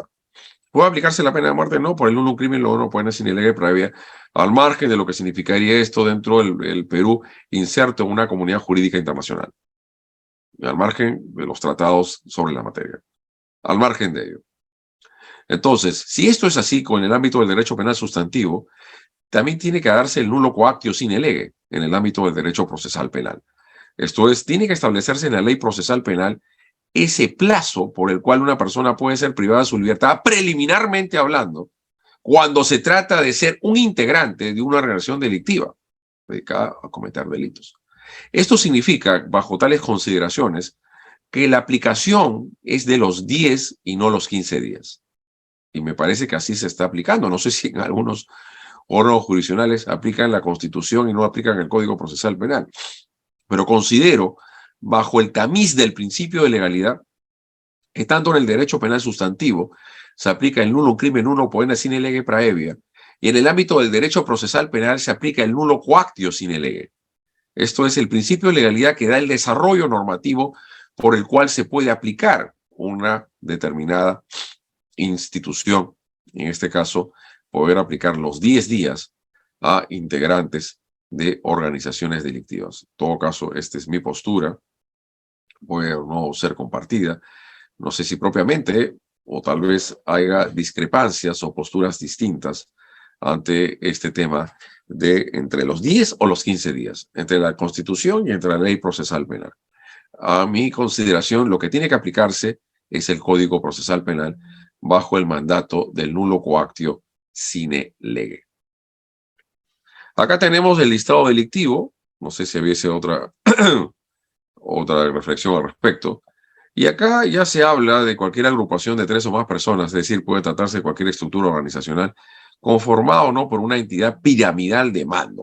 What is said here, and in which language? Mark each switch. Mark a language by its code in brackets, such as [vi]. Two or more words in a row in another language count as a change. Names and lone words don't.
[es] ¿Puede aplicarse la pena de muerte? No, por el un crimen lo no puede sin ley previa, al margen de lo que significaría esto dentro del Perú inserto en una comunidad jurídica internacional, al margen de los tratados sobre la materia, al margen de ello. Entonces, si esto es así con el ámbito del derecho penal sustantivo, también tiene que darse el [la] nulo coactio sine lege [es] en el ámbito del derecho procesal penal. Esto es, tiene que establecerse en la ley procesal penal ese plazo por el cual una persona puede ser privada de su libertad, preliminarmente hablando, cuando se trata de ser un integrante de una organización delictiva dedicada a cometer delitos. Esto significa, bajo tales consideraciones, que la aplicación es de los 10 y no los 15 días. Y me parece que así se está aplicando. No sé si en algunos órganos jurisdiccionales aplican la Constitución y no aplican el Código Procesal Penal. Pero considero, bajo el tamiz del principio de legalidad, que tanto en el derecho penal sustantivo se aplica el [la] nulo crimen nulo poena sine lege praevia, [es] y en el ámbito del derecho procesal penal se aplica el [la] nulo coactio sine lege. [es] Esto es el principio de legalidad que da el desarrollo normativo por el cual se puede aplicar una determinada institución, en este caso, poder aplicar los 10 días a integrantes de organizaciones delictivas. En todo caso, esta es mi postura, puede no ser compartida. No sé si propiamente, o tal vez haya discrepancias o posturas distintas ante este tema de entre los 10 o los 15 días, entre la Constitución y entre la ley procesal penal. A mi consideración, lo que tiene que aplicarse es el Código Procesal Penal bajo el mandato del [la] nulo coactio sine lege. [es] Acá tenemos el listado delictivo, no sé si hubiese otra reflexión al respecto. Y acá ya se habla de cualquier agrupación de 3 o más personas, es decir, puede tratarse de cualquier estructura organizacional conformada o no por una entidad piramidal de mando.